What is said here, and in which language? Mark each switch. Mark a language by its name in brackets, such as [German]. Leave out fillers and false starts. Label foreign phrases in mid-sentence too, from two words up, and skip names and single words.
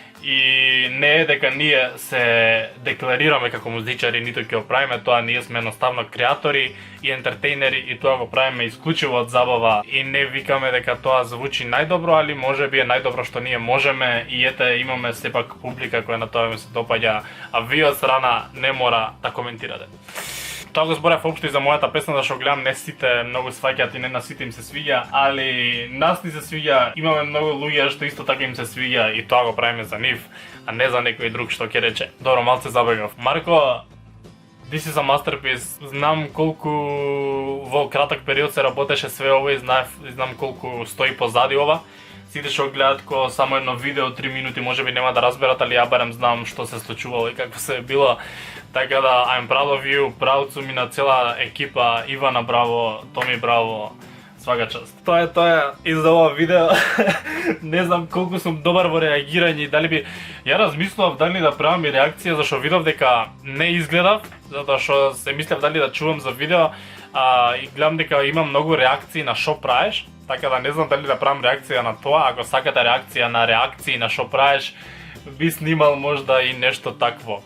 [Macedonian] И не е дека ние се декларираме како музичари, ниту ќе го правиме тоа, ние сме едноставно креатори и ентертејнери и тоа го правиме исклучиво од забава и не викаме дека тоа звучи најдобро, али може би е најдобро што ние можеме и ете имаме сепак публика која на тоа ми се допаѓа, а вие од страна не мора да коментирате. Тоа го зборев општо и за мојата песна, зашто гледам не сите многу сваќаат и не на сите им се свиѓа, али нас ни се свиѓа, имаме многу луѓе што исто така им се свиѓа и тоа го правиме за нив, а не за некој друг што ќе рече. Добро, малце забегав. Марко, [English] this is a masterpiece. [Macedonian] Знам колку во краток период се работеше све ова и знам колку стои позади ова. Сите што гледаат ко само едно видео 3 минути можеби нема да разберат, али ја барем знам што се случувало и какво се е било. Така да, [English] I'm proud of you, [Macedonian] proud сум и на цела екипа, Ивана браво, Томи браво, [Serbian] свака част. [Macedonian] Тоа е и за ова видео. Не знам колку сум добар во реагирање, дали би... Ја размислував дали да правам и реакција, зашто видов дека не изгледав, затоа што се мислев дали да чувам за видео, и гледам дека има многу реакции на шо правиш, така да не знам дали да правам реакција на тоа, ако сакате реакција на реакции на шо правиш, би снимал можда и нешто такво.